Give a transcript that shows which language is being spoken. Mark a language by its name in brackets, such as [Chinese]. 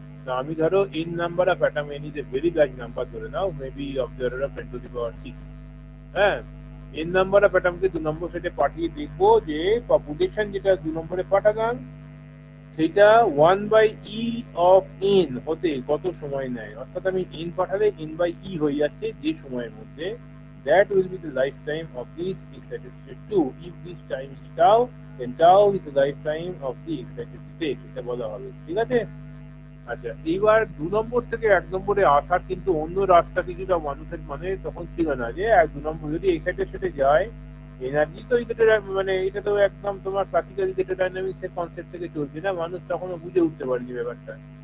[Bangla] না, আমি ধরো n number of atom, n is a very large number ধরে নাও, maybe of the order of 10 to the পাওয়ার 6, হ্যাঁ, n number of অ্যাটমকে 2 নম্বর স্টেটে পাঠিয়ে দেখবো যে পপুলেশন যেটা 2 নম্বরে পাঠালাম সেটা 1/e অফ n হতে কত সময় নেয়। অর্থাৎ আমি n পাঠালে n/e হয়ে যাচ্ছে যে সময়ের মধ্যে, [English] that will be the lifetime of this excited state 2. If this time is tau, then tau is the lifetime of the excited state, [Bangla] এটা বলা হবে, ঠিক আছে? আচ্ছা, এইবার 2 নম্বর থেকে 1 নম্বরে আসার কিন্তু অন্য রাস্তা কিছুটা মানুষের মানে তখন ছিল না, যে 2 নম্বর যদি এক্সাইটেড স্টেটে যায়, এনার্জি তো মানে এটা তো একদম তোমার ক্লাসিক্যাল ডাইনামিক্স এর কনসেপ্ট থেকে চলছে না, মানুষ তখনও বুঝে উঠতে পারেনি ব্যাপারটা।